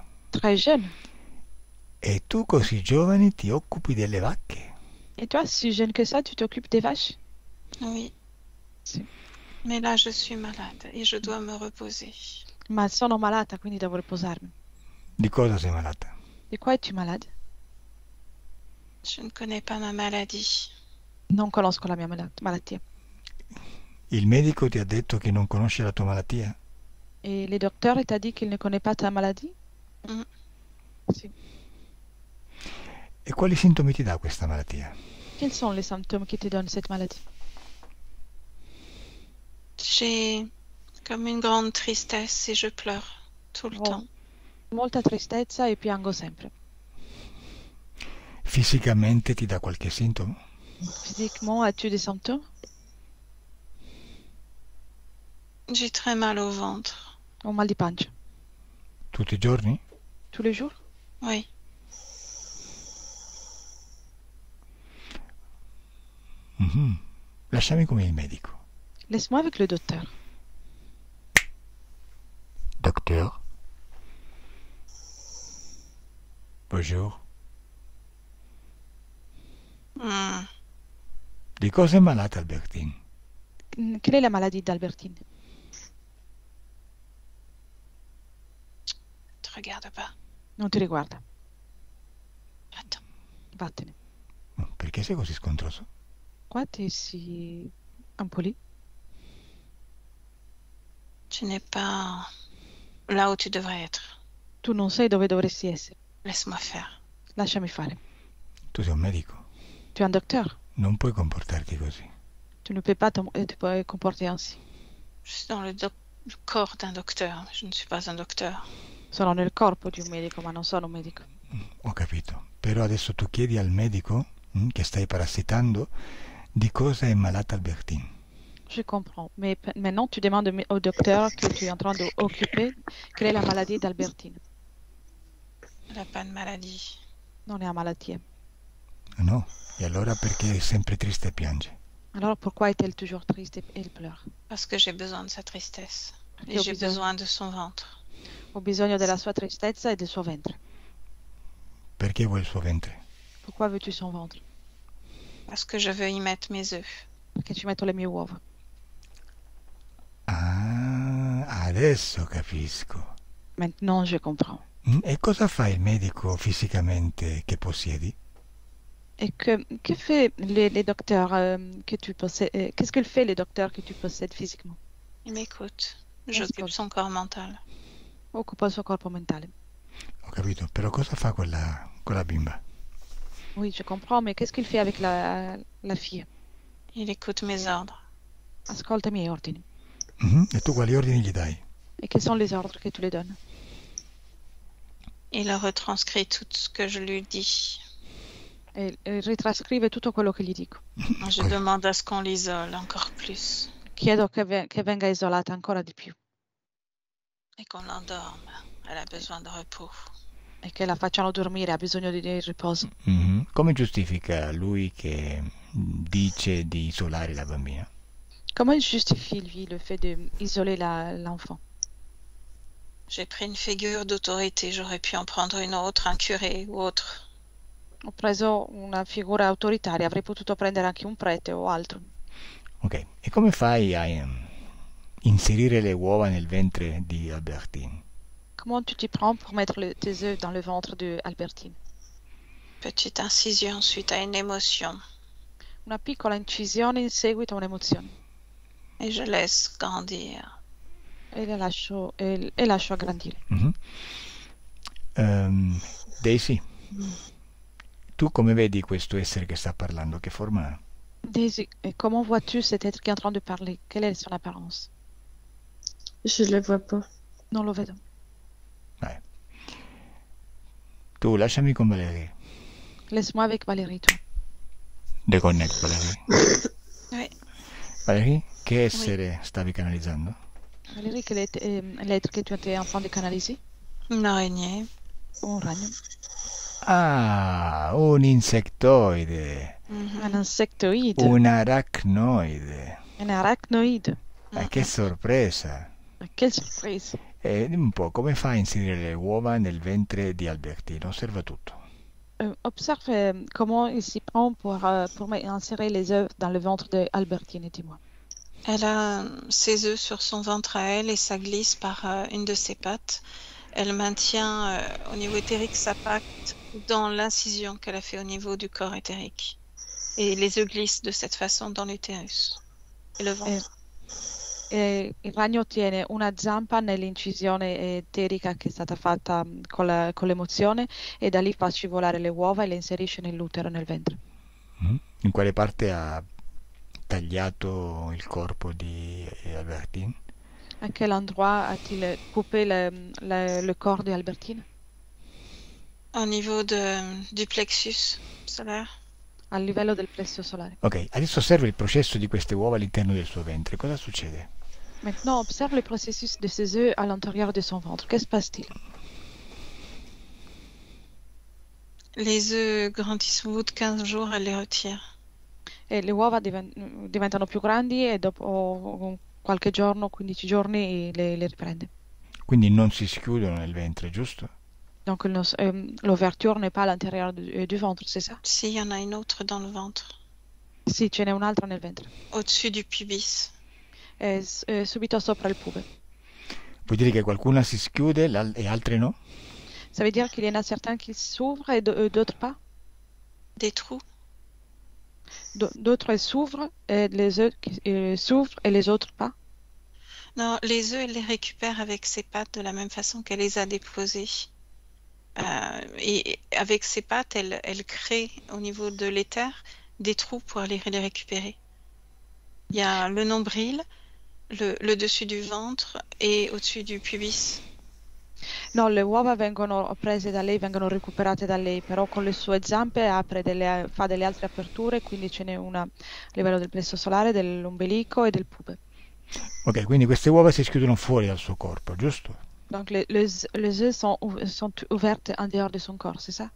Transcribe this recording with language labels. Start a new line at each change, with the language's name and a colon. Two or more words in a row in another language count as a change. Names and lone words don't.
French: très jeune.
Italian: E tu così giovane ti occupi delle vacche?
French: Et toi, si jeune que ça, tu t'occupes des vaches? Oui.
Italian: Sì.
French: Mais là, je suis malade et je dois me reposer.
Italian: Ma sono malata, quindi devo riposarmi. Di cosa sei malata?
French: Di quoi es-tu malade? Je ne connais pas ma maladie.
Italian: Non conosco la mia malattia. Il medico ti ha detto che non conosce la tua malattia?
French: Et le docteur t'a dit qu'il ne connaît pas ta maladie? Mm.
Italian: Sì. E quali sintomi ti dà questa malattia?
French: Quels sont les symptômes qui te donnent cette maladie? J'ai comme une grande tristesse et je pleure tout le Oh. temps.
Italian: Molta tristezza e piango sempre. Fisicamente ti dà qualche sintomo?
French: Physiquement, as-tu des symptômes? J'ai très mal au ventre.
Italian: Ho mal di pancia. Tutti i giorni?
French: Tous les jours? Oui. Mhm.
Italian: Lasciami come il medico.
French: Laisse-moi avec le docteur. Docteur? Bonjour. Hmm.
Italian: Di cosa è malata Albertine?
French: Quelle est la maladie d'Albertine? regarde pas.
Italian: Non ti riguarda.
French: Attends.
Italian: Vattene. Perché sei così scontroso? Qua ti si impoli.
French: Tu n'es pas là où tu devrais être.
Italian: Tu non sei dove dovresti essere.
French: Laisse-moi faire.
Italian: Lasciami fare. Tu sei un medico,
French: Tu es un docteur.
Italian: non puoi comportarti così.
French: Tu ne peux pas te comporter ainsi. Je suis dans le corps d'un docteur. Je ne suis pas un docteur.
Italian: Sono nel corpo di un medico, ma non sono un medico. Ho capito, però adesso tu chiedi al medico che stai parassitando di cosa è malata Albertine.
French: Je comprends. Mais maintenant, tu demandes au docteur que tu es en train d'occuper quelle est la maladie d'Albertine. Elle n'a pas de maladie.
Italian: Non è una malattia. No? E allora perché è sempre triste e piange?
French: Alors pourquoi est-elle toujours triste et elle pleure? Parce que j'ai besoin de sa tristesse.
Italian: Perché
French: Et j'ai besoin de son ventre.
Italian: Ho bisogno della sua tristezza e del suo ventre. Perché vuoi il suo ventre?
French: Pourquoi veux-tu son ventre? Parce que je veux y mettre mes œufs.
Italian: Perché ci metto le mie uova. Ah, adesso capisco.
French: Maintenant, je comprends.
Italian: E cosa fa il medico fisicamente che possiedi?
French: Et que fait les docteurs que tu possèdes? Qu'est-ce qu'il fait les docteurs que tu possèdes physiquement? Il m'écoute. J'occupe son corps mental.
Italian: Occupa il suo corpo mentale. Ho capito, però cosa fa quella bimba?
French: Oui, je comprends, mais qu'est-ce qu'il fait avec la fille? Il écoute mes ordres.
Italian: Ascolta i miei ordini. E tu quali ordini gli dai?
French: Et quels sont les ordres que tu lui donnes? Il retranscrit tout ce que je lui dis.
Italian: E ritrascrive tutto quello che gli dico.
French: Je demande à ce qu'on l'isole encore plus.
Italian: Chiedo che venga isolata ancora di più
French: Et qu'on l'endorme. Elle a besoin de repos.
Italian: e che la facciano dormire, ha bisogno di riposo. Come giustifica lui che dice di isolare la bambina?
French: Comment justifie lui le fait d'isoler l'enfant? J'ai pris une figure d'autorité. J'aurais pu en prendre une autre, un curé ou autre.
Italian: Ho preso una figura autoritaria, avrei potuto prendere anche un prete o altro. Ok, e come fai a inserire le uova nel ventre di Albertine?
French: Comment tu t'y prends pour mettre tes œufs dans le ventre de Albertine? Petite incision suite à une émotion.
Italian: Una piccola incisione in seguito a un'emozione.
French: Et je laisse grandir.
Italian: E lascio aggrandire. Daisy, tu come vedi questo essere che sta parlando? Che forma ha?
French: Daisy, comment vois-tu cet être qui est en train de parler? Quelle est son apparence? Je le vois pas.
Italian: Non lo vedo. Vai. Tu lasciami con Valérie.
French: Laisse-moi avec Valérie, toi. Deconnect, Valérie. Oui.
Italian: Valérie, che essere stavi canalizzando?
French: Valérie, quel est l'être que tu étais en train de canaliser? Une araignée.
Italian: Un ragno. Ah, un insectoide.
French: Un insectoide. Un arachnoide.
Italian: Un arachnoide. Che sorpresa!
French: Quelle surprise!
Italian: Dimmi un po', come fai a inserire le uova nel ventre di Albertine? Osserva tutto.
French: Observe comment il s'y prend pour insérer les œufs dans le ventre d'Albertine, dis-moi. Elle a ses œufs sur son ventre à elle et ça glisse par une de ses pattes. Elle maintient au niveau éthérique sa patte dans l'incision qu'elle a fait au niveau du corps éthérique. Et les œufs glissent de cette façon dans l'utérus et le ventre.
Italian: Il ragno tiene una zampa nell'incisione eterica che è stata fatta con l'emozione e da lì fa scivolare le uova e le inserisce nell'utero, nel ventre. In quale parte ha tagliato il corpo di Albertine?
French: À quel endroit a-t-il coupé le corps d'Albertine? Au niveau du plexus solaire.
Italian: Al livello del plesso solare. Ok, adesso osserva il processo di queste uova all'interno del suo ventre. Cosa succede?
French: Maintenant, observe le processus de ses œufs à l'intérieur de son ventre. Que se passe-t-il? Les œufs grandissent au bout de 15 jours, elle les retire.
Italian: E le uova diventano più grandi e dopo qualche giorno, 15 giorni, le riprende. Quindi non si schiudono nel ventre, giusto?
French: Donc l'ouverture n'est pas à l'intérieur du ventre, c'est ça? Si, il y en a une autre dans le ventre.
Italian: Sì, ce n'è un'altra nel ventre.
French: Au-dessus du pubis.
Italian: Subito sopra il pube. Vuol dire che qualcuna si schiude e altre no?
French: Ça veut dire qu'il y en a certains qui s'ouvrent et d'autres pas? Des trous. D'autres s'ouvrent et les autres s'ouvrent et les autres pas? Non, les œufs, elle les récupère avec ses pattes de la même façon qu'elle les a déposés. Et avec ses pattes, elle crée au niveau de l'éther des trous pour aller les récupérer. Il y a le nombril, le dessus du ventre et au-dessus du pubis.
Italian: No, le uova vengono prese da lei, vengono recuperate da lei, però con le sue zampe fa delle altre aperture, quindi ce n'è una a livello del plesso solare, dell'ombelico e del pube. Ok, quindi queste uova si schiudono fuori dal suo corpo, giusto?
French: Donc les œufs sont ouvertes en dehors de son corps, c'est ça?